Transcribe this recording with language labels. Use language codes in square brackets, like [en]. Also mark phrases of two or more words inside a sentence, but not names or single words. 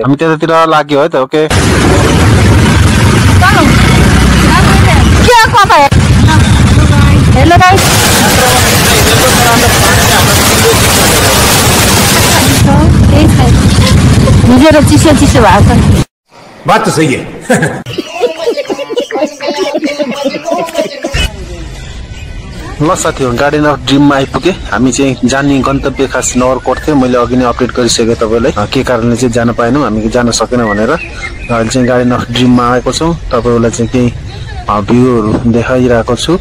[ne] हामी त्यतातिर लाग्यो है त। ओके हेलो गाइस, भिजेर चिसो चिसो भएको छ। [hi] बात तो सही है। [ne] ल साथीहरु, गार्डन अफ ड्रिममा आइपुगे। हामी चाहिँ जाने गन्तव्य खास नगरकोट थियो। मैले अघि नै अपडेट गरिसकेँ तपाईलाई के कारणले चाहिँ जान पाएनौँ, हामी जान सकेन भनेर। अहिले चाहिँ गार्डन अफ ड्रिममा आएको छौँ। तपाईलाई चाहिँ केही भ्यूहरु देखाइरहेको छु।